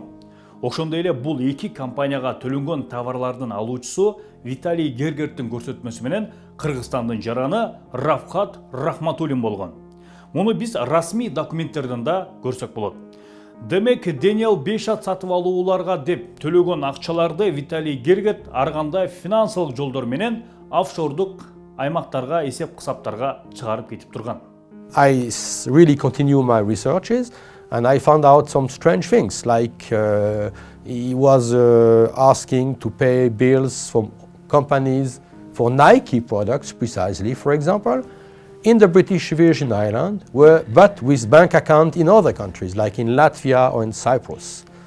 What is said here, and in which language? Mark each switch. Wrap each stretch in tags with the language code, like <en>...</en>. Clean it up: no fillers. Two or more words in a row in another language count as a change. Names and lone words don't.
<ky>Ошондой эле бул эки компанияга төлөнгөн товарлардын алуучусу Виталий Гергерттин көрсөтмөсү менен Кыргызстандын жараны Равкат Рахматулин болгон. Муну биз расмий документтерден да көрсөк болот. Демек, Daniel Beyshot сатып алууларга деп төлөгөн акчаларды Виталий Гергерт ар кандай финансылык жолдор менен офшордук аймактарга, эсеп кысаптарга чыгарып кетип турган.</ky> <en>I really continue my researches and I found out some strange things, like he was asking to pay bills from companies for Nike products precisely, for example, in the British Virgin Islands, but with bank account in other countries, like in Latvia or in Cyprus.</en>